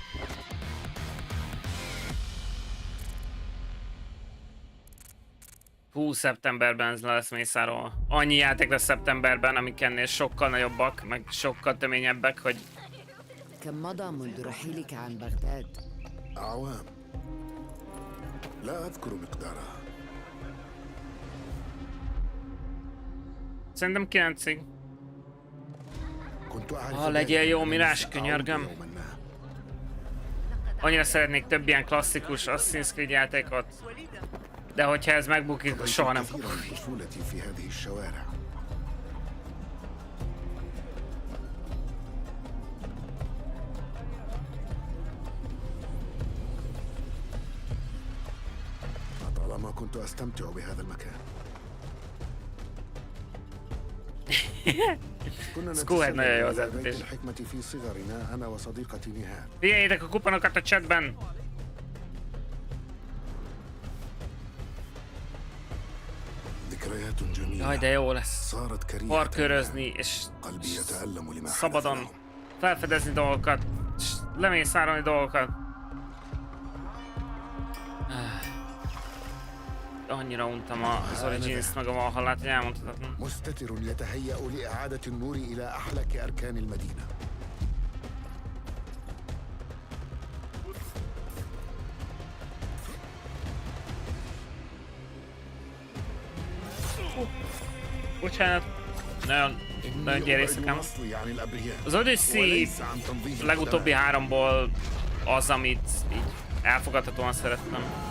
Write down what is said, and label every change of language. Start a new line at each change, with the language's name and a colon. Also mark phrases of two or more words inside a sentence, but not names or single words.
Hungarian: Hú, szeptemberben ez le lesz mészárolva. Annyi játék lesz szeptemberben, amik ennél sokkal nagyobbak, meg sokkal töményebbek, hogy...
Arabic: كم مضى منذ رحيلك عن بغداد؟ أعوام لا أذكر مقدارها.
Hungarian: Szerintem 9-ig. Legyél jó, Mirás, könyörgöm. Annyira szeretnék több ilyen klasszikus Assassin's Creed játékot. De hogyha ez megbukik, akkor soha nem fogok.
Arabic: طالما كنت أستمتع بهذا المكان.
Hungarian: Skuhead nagyon jó az edzés. Figyeljétek a kuponokat a chatben! Jaj, de jó lesz. Parkörözni és szabadon felfedezni dolgokat, és lemészárolni dolgokat. annyira untam az Origins-t meg a Valhallát, hogy elmondhatatlan.
Arabic: مستتر يتهيأ لإعادة النور إلى أحلك أركان المدينة.
Hungarian: Bocsánat, nagyon gyérész nekem. Az Odyssey legutóbbi 3-ból az, amit így elfogadhatóan szerettem.